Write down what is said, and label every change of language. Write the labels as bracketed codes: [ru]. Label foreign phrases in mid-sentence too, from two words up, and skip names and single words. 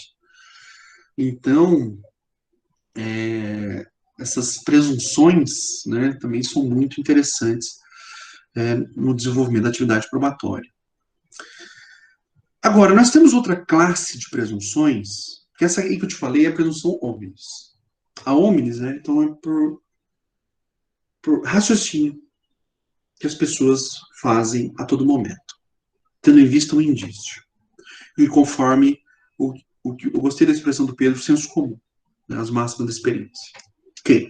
[pt] Então, essas presunções, né, também são muito interessantes no desenvolvimento da atividade probatória. Agora, nós temos outra classe de presunções, que essa aí que eu te falei é a presunção omnis. A omnis, né, então é por raciocínio que as pessoas fazem a todo momento, tendo em vista um indício. E conforme eu gostei da expressão do Pedro, senso comum, né, as máximas da experiência. Ok.